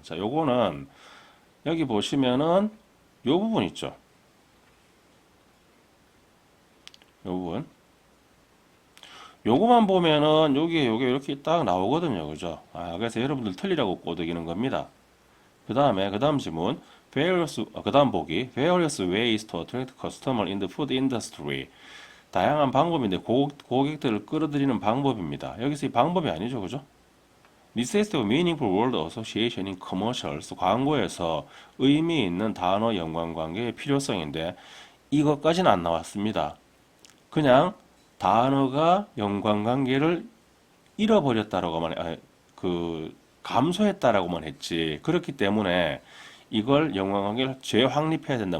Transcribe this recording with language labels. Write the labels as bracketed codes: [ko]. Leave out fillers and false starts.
[ko] 자, 요거는 여기 보시면은 요 부분 있죠. 요 부분. 요거만 보면은 요게 이렇게 딱 나오거든요. 그죠? 아, 그래서 여러분들 틀리라고 꼬드기는 겁니다. 그 다음 질문. 그 다음 보기. [en] Various ways to attract customer in the food industry. [ko] 다양한 방법인데 고객들을 끌어들이는 방법입니다. 여기서 이 방법이 아니죠. 그죠? [en] Necessity of meaningful word association in commercials. [ko] 광고에서 의미 있는 단어 연관관계의 필요성인데 이것까지는 안 나왔습니다. 그냥 단어가 연관관계를 잃어버렸다라고만 감소했다라고만 했지. 그렇기 때문에 이걸 연관관계를 재확립해야 된다.